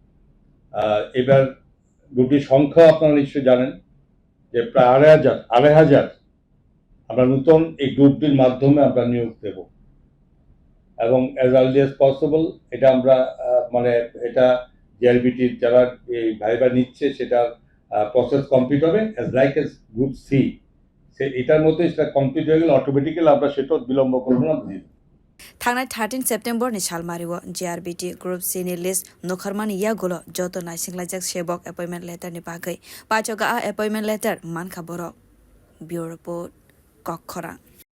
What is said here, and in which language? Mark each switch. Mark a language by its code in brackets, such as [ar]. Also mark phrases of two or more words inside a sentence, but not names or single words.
[bn] এবার গ্রুপটির সংখ্যা আপনারা নিশ্চয়ই জানেন যে প্রায় 2,500 আমরা নতুন এই গ্রুপটির মাধ্যমে আমরা নিয়োগ দেব এবং [en] as early as possible [bn] এটা আমরা মানে এটা জিআরবিটির যারা এই ভাইবা নিচ্ছে সেটার [en] process complete [bn] হবে [en] as like [bn] এস গ্রুপ সি সে এটার মধ্যে সেটা কমপ্লিট হয়ে গেলে অটোমেটিক্যালি আমরা সেটা বিলম্ব করবো না দিয়ে [trp] Thangnai 13 September ni salmariwo JRBT Group C ni list nokharmani yagulo joto naisinglajak sebok [en] appointment letter [trp] ni bagai pachoga a [en] appointment letter [trp] mankha borok [en] bureau report [trp] khorok